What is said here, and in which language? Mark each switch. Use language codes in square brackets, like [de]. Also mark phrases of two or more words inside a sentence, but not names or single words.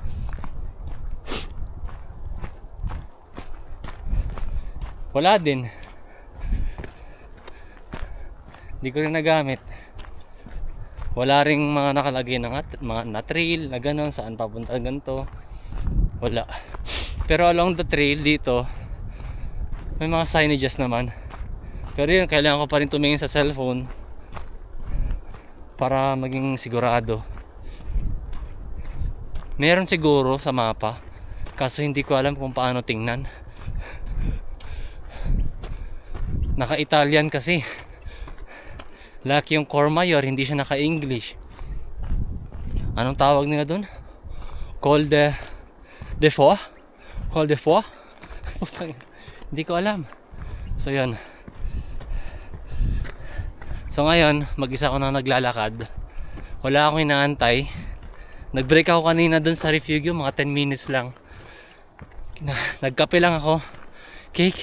[tl] Wala din. Hindi ko rin nagamit. Wala ring mga nakalagay na mga na trail na gano'n, saan papunta ganito. Wala. Pero [en] along the trail [tl] dito may mga signages naman. Pero yun, kailangan ko pa rin tumingin sa cellphone para maging sigurado. Meron siguro sa mapa, kaso hindi ko alam kung paano tingnan. Naka-Italian kasi. Laki yung Courmayeur, hindi siya naka-English. Anong tawag nila doon? Col de Foix? Col de Foix? Hindi ko alam. So yun. So ngayon, mag-isa ko na naglalakad. Wala akong inaantay. Nag-break ako kanina doon sa Refugio, mga 10 minutes lang. Nagkape lang ako. Cake.